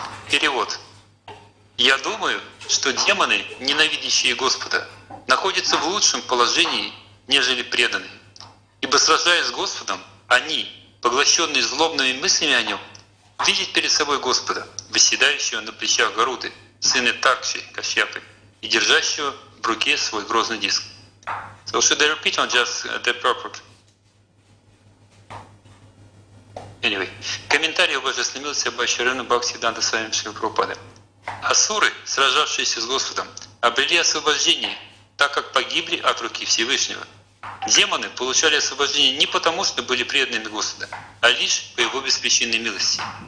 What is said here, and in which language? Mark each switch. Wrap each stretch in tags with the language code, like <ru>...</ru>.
<ru>Перевод. Я думаю, что демоны, ненавидящие Господа, находятся в лучшем положении, нежели преданные. Ибо сражаясь с Господом, они, поглощенные злобными мыслями о Нем, видят перед собой Господа, восседающего на плечах Гаруды, сына Таркши, Кашьяпы, и держащего в руке свой грозный диск.</ru> <en>So should I repeat on just the purport?</en> <ru>Anyway, комментарий о божественной милости Бхакти Прахладананда Свами Шрила Прабхупады. Асуры, сражавшиеся с Господом, обрели освобождение, так как погибли от руки Всевышнего. Демоны получали освобождение не потому, что были преданными Господа, а лишь по Его беспричинной милости.</ru>